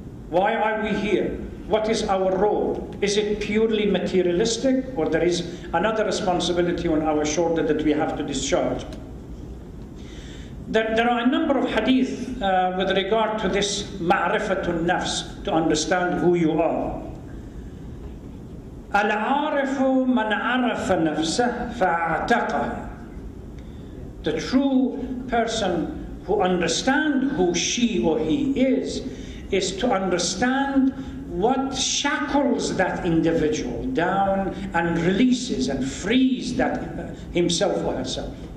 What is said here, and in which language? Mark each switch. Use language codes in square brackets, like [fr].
[en] Why are we here? What is our role? Is it purely materialistic, or there is another responsibility on our shoulder that we have to discharge? There are a number of hadith with regard to this ma'rifatun nafs, to understand who you are. [ar] العارف من عرف نفسه فاعتقه. [en] The true person who understands who she or he is to understand what shackles that individual down and releases and frees that himself or herself,